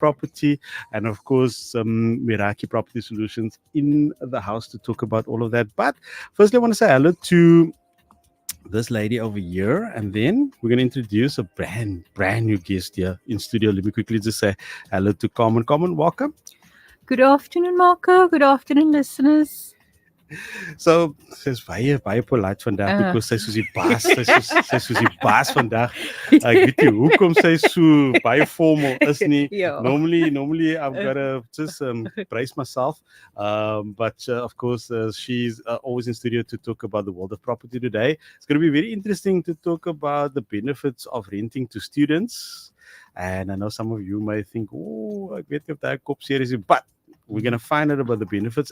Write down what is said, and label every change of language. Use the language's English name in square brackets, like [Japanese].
[English] property, and of course, Meraki Property Solutions in the house to talk about all of that. But firstly, I want to say hello to this lady over here, and then we're going to introduce a brand new guest here in studio. Let me quickly just say hello to Carmen. Carmen, welcome. Good afternoon, Marco. Good afternoon, listeners. [Afrikaans] So sy's baie polite vandag because sy soos die baas, sy soos die baas vandag. Ek weet nie hoekom sy so baie formal is nie. [English] Yeah. Normally I've got to just brace myself. But of course she's always in studio to talk about the world of property today. It's going to be very interesting to talk about the benefits of renting to students. And I know some of you may think, oh, [Afrikaans] ek weet nie of daai kop seer is nie, [English] but we're going to find out about the benefits.